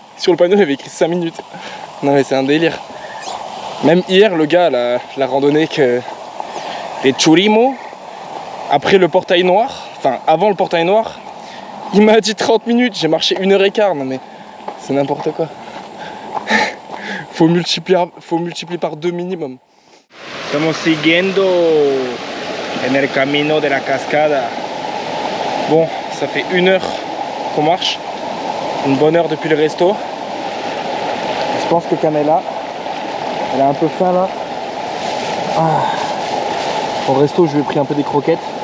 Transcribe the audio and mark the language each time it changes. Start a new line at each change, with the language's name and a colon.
French: Sur le panneau il y avait écrit 5 minutes. Non mais c'est un délire. Même hier le gars, la randonnée que les Churimo, après le portail noir, enfin avant le portail noir, il m'a dit 30 minutes, j'ai marché 1h15. Non mais c'est n'importe quoi. Faut multiplier par 2 minimum.
Spanish: Estamos siguiendo en el camino de la cascada.
French: Bon, ça fait 1 heure qu'on marche. Une bonne heure depuis le resto. Je pense que Canela, Elle a un peu faim là. Ah. Au resto, je lui ai pris un peu des croquettes.